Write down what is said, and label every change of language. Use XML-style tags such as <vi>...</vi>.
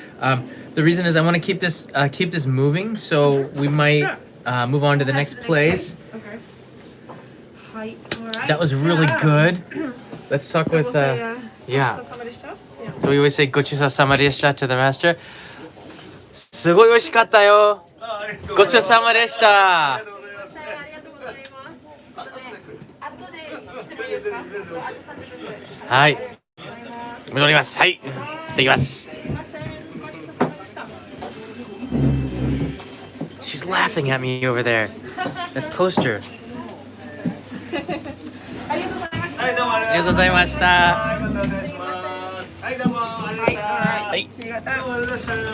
<en>The reason is I want to keep this moving, so we might move on to the next place. Okay. Hi. All right. That was really good. Let's talk with yeah. So we always say</en> <ja>gochusou-sama deshita</ja> <en>to the master.</en> <ja>すごい美味しかったよ。ごちそうさまでした。ありがとうございます。後で来てもいいですか？あと30分ぐらい。はい。戻ります。はい。行ってきます。すいません。ごちそうさまでした。</ja> <en>She's laughing at me over there. That poster.</en> <ja>ありがとうございました。はい、どうもありありがとうございました。はい、またお願いします。はい、どうもありがとうございました。はい。ありがとう。どうもありがとうございました。</ja>